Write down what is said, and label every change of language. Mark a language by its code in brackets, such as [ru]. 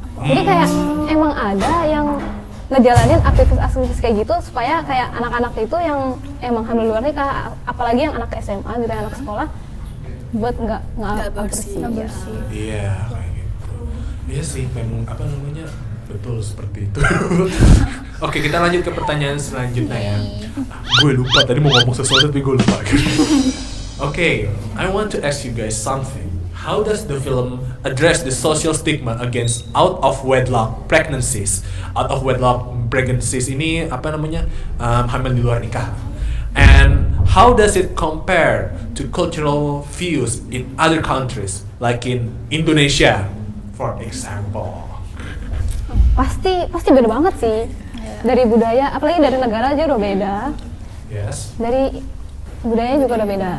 [id] Jadi kayak emang ada yang ngejalanin aktivis kayak gitu supaya kayak anak-anak itu yang emang hamil luar nikah, apalagi yang anak SMA gitu, anak sekolah, buat nggak aborsi. Iya, kayak gitu. Iya sih, memang betul seperti itu. Oke, kita lanjut ke pertanyaan selanjutnya ya. Gue lupa tadi mau ngomong sesuatu tapi gue lupa. [en] Oke, I want to ask you guys something. How does the film address the social stigma against out of wedlock pregnancies? Out of wedlock pregnancies [id] ini hamil di luar nikah. [en] And how does it compare to cultural views in other countries, like in Indonesia, for example? [id] Pasti beda banget sih dari budaya, apalagi dari negara aja udah beda, [en] Yes. [id] dari budayanya juga udah beda.